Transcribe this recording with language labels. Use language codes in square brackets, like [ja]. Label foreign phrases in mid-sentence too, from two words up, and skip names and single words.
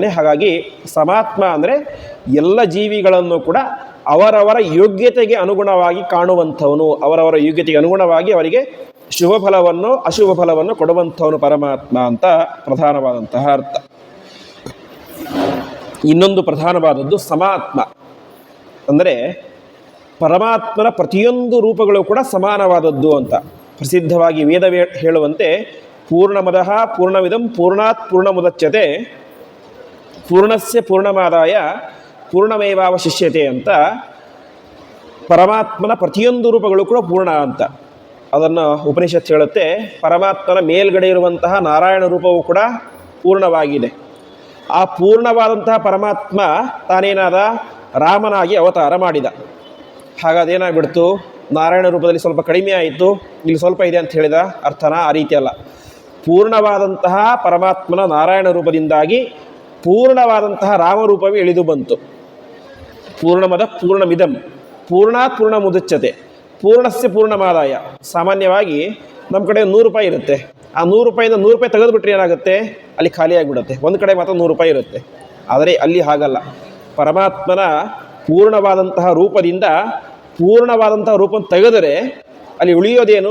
[kn] ಹಾಗಾಗಿ ಪರಮಾತ್ಮ ಅಂದರೆ ಎಲ್ಲ ಜೀವಿಗಳನ್ನು ಕೂಡ ಅವರವರ ಯೋಗ್ಯತೆಗೆ ಅನುಗುಣವಾಗಿ ಕಾಣುವಂಥವನು, ಅವರವರ ಯೋಗ್ಯತೆಗೆ ಅನುಗುಣವಾಗಿ ಅವರಿಗೆ ಶುಭ ಫಲವನ್ನು ಅಶುಭ ಫಲವನ್ನು ಕೊಡುವಂಥವನು ಪರಮಾತ್ಮ ಅಂತ ಪ್ರಧಾನವಾದಂತಹ ಅರ್ಥ. ಇನ್ನೊಂದು ಪ್ರಧಾನವಾದದ್ದು ಸಮಾತ್ಮ ಅಂದರೆ ಪರಮಾತ್ಮನ ಪ್ರತಿಯೊಂದು ರೂಪಗಳು ಕೂಡ ಸಮಾನವಾದದ್ದು ಅಂತ. ಪ್ರಸಿದ್ಧವಾಗಿ ವೇದವೇ ಹೇಳುವಂತೆ [sa] ಪೂರ್ಣಮದಃ ಪೂರ್ಣಮಿದಂ ಪೂರ್ಣಾತ್ ಪೂರ್ಣಮುದಚ್ಯತೆ ಪೂರ್ಣಸ್ಯ ಪೂರ್ಣಮಾದಾಯ ಪೂರ್ಣಮೇವಾವಶಿಷ್ಯತೆ ಅಂತ. [kn] ಪರಮಾತ್ಮನ ಪ್ರತಿಯೊಂದು ರೂಪಗಳು ಕೂಡ ಪೂರ್ಣ ಅಂತ. ಅದನ್ನು ಉಪನಿಷತ್ ಹೇಳುತ್ತೆ. ಪರಮಾತ್ಮನ ಮೇಲ್ಗಡೆ ಇರುವಂತಹ ನಾರಾಯಣ ರೂಪವು ಕೂಡ ಪೂರ್ಣವಾಗಿದೆ. ಆ ಪೂರ್ಣವಾದಂತಹ ಪರಮಾತ್ಮ ತಾನೇನಾದ ರಾಮನಾಗಿ ಅವತಾರ ಮಾಡಿದ. ಹಾಗಾದೇನಾಗ್ಬಿಡ್ತು? ನಾರಾಯಣ ರೂಪದಲ್ಲಿ ಸ್ವಲ್ಪ ಕಡಿಮೆ ಆಯಿತು, ಇಲ್ಲಿ ಸ್ವಲ್ಪ ಇದೆ ಅಂತ ಹೇಳಿದ ಅರ್ಥನ? ಆ ರೀತಿ ಅಲ್ಲ. ಪೂರ್ಣವಾದಂತಹ ಪರಮಾತ್ಮನ ನಾರಾಯಣ ರೂಪದಿಂದಾಗಿ ಪೂರ್ಣವಾದಂತಹ ರಾಮರೂಪವೇ ಇಳಿದು ಬಂತು. [sa] ಪೂರ್ಣಮದ ಪೂರ್ಣಮಿದಂ ಪೂರ್ಣಾತ್ ಪೂರ್ಣ ಮುದಚ್ಯತೆ ಪೂರ್ಣಸ್ಯ ಪೂರ್ಣಮಾದಾಯ. [kn] ಸಾಮಾನ್ಯವಾಗಿ ನಮ್ಮ ಕಡೆ 100 ರೂಪಾಯಿ ಇರುತ್ತೆ. ಆ 100 ರೂಪಾಯಿಂದ 100 ರೂಪಾಯಿ ತೆಗೆದುಬಿಟ್ರೆ ಏನಾಗುತ್ತೆ? ಅಲ್ಲಿ ಖಾಲಿಯಾಗಿಬಿಡುತ್ತೆ. ಒಂದು ಕಡೆ ಮಾತ್ರ 100 ರೂಪಾಯಿ ಇರುತ್ತೆ. ಆದರೆ ಅಲ್ಲಿ ಹಾಗಲ್ಲ. ಪರಮಾತ್ಮನ ಪೂರ್ಣವಾದಂತಹ ರೂಪದಿಂದ ಪೂರ್ಣವಾದಂತಹ ರೂಪವನ್ನು ತೆಗೆದರೆ ಅಲ್ಲಿ ಉಳಿಯೋದೇನು?